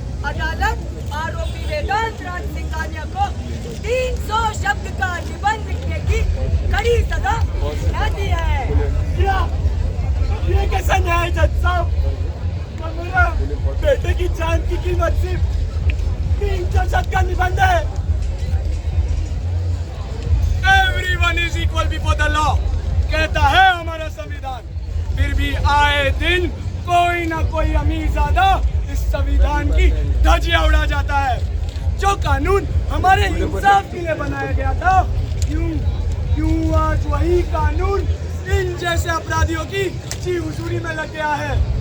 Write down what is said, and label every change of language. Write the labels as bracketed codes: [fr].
[hi] अदालत आरोपी वेदांत राज सिंघानिया को 300 शब्द का निबंध लिखने की कड़ी सजा सुनाती है। ये कैसा न्याय जज साहब? मेरा बेटे की जान की कीमत सिर्फ 300 शब्द का निबंध है। [en] Everyone is equal before the law, [hi] कहता है हमारा संविधान। फिर भी आए दिन कोई ना कोई अमीरजादा इस संविधान की धज्जियां उड़ा जाता है। जो कानून हमारे इंसाफ के लिए बनाया गया था, क्यों आज वही कानून इन जैसे अपराधियों की जी हुजूरी में लग गया है।